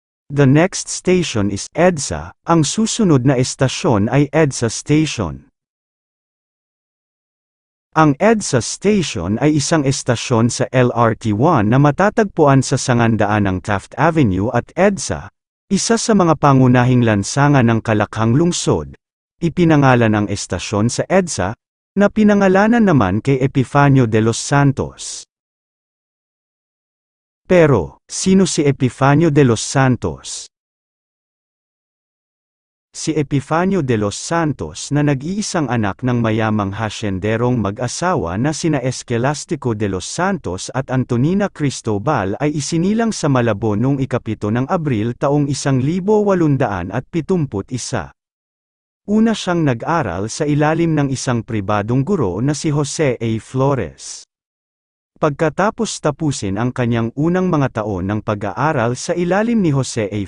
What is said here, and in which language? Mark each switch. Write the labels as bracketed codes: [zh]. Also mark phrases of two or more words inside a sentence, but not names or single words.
[en] The next station is EDSA. [tl] Ang susunod na estasyon ay EDSA Station. Ang EDSA Station ay isang estasyon sa LRT-1 na matatagpuan sa sangandaan ng Taft Avenue at EDSA, isa sa mga pangunahing lansangan ng Kalakhang lungsod. Ipinangalan ang estasyon sa EDSA, na pinangalanan naman kay Epifanio de los Santos. Pero, sino si Epifanio de los Santos? Si Epifanio de los Santos na nag-iisang anak ng mayamang hasyenderong mag-asawa na sina Escelastico de los Santos at Antonina Cristobal ay isinilang sa Malabon noong 7 ng Abril taong 1871. Una siyang nag-aral sa ilalim ng isang pribadong guro na si Jose A. Flores. Pagkatapos tapusin ang kanyang unang mga taon ng pag-aaral sa ilalim ni Jose A.